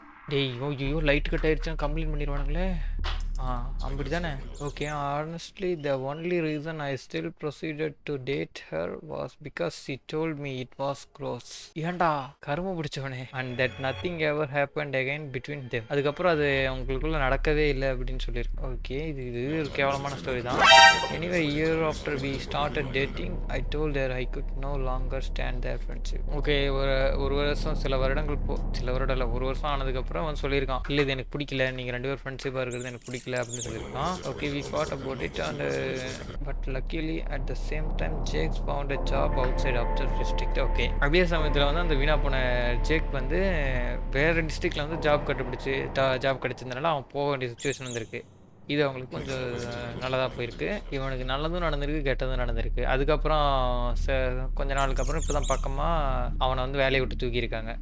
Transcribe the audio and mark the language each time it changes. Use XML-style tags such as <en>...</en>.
<ta>டேய், ஐயோ light cut ஆயிடுச்சுன்னு கம்ப்ளைண்ட் பண்ணிடுவானுங்களே. அப்படி தானே?</ta> <en>Okay, honestly the only reason I still proceeded to date her was because she told me it was gross.</en> <ta>ஏன்டா கரும பிடிச்சவனே.</ta> <en>and that nothing ever happened again between them.</en> <ta>அதுக்கப்புறம் அது அவங்களுக்குள்ள நடக்கவே இல்லை அப்படின்னு சொல்லியிருக்கேன். ஓகே, இது ஒரு கேவலமான ஸ்டோரி தான்.</ta> <en>anyway, year after we started dating I told her I could no longer stand their friendship.</en> <ta>Okay, ஒரு வருஷம் சில வருடம் இல்லை, ஒரு வருஷம் ஆனதுக்கப்புறம் அவன் சொல்லியிருக்கான், இல்லை இது எனக்கு பிடிக்கல, நீங்கள் 2 பேரும் ஃப்ரெண்ட்ஷிப்பாக இருக்கிறது எனக்கு பிடிக்கல அப்படின்னு சொல்லியிருக்கான்.</ta> <en>Okay, we fought about it and but luckily at the same time Jake found a job outside after district.</en> <ta>Okay, அதே சமயத்தில் வந்து அந்த வீணா போன ஜேக் வந்து வேறு டிஸ்ட்ரிக்டில் வந்து ஜாப் கிடைச்சிருந்தனால அவன் போக வேண்டிய சுச்சுவேஷன் வந்துருக்கு. இது அவங்களுக்கு கொஞ்சம் நல்லதாக போயிருக்கு. இவனுக்கு நல்லதும் நடந்திருக்கு, கெட்டதும் நடந்திருக்கு. அதுக்கப்புறம் கொஞ்ச நாளுக்கு அப்புறம் இப்போ தான் பக்கமாக அவனை வந்து வேலையை விட்டு தூக்கியிருக்காங்க.</ta>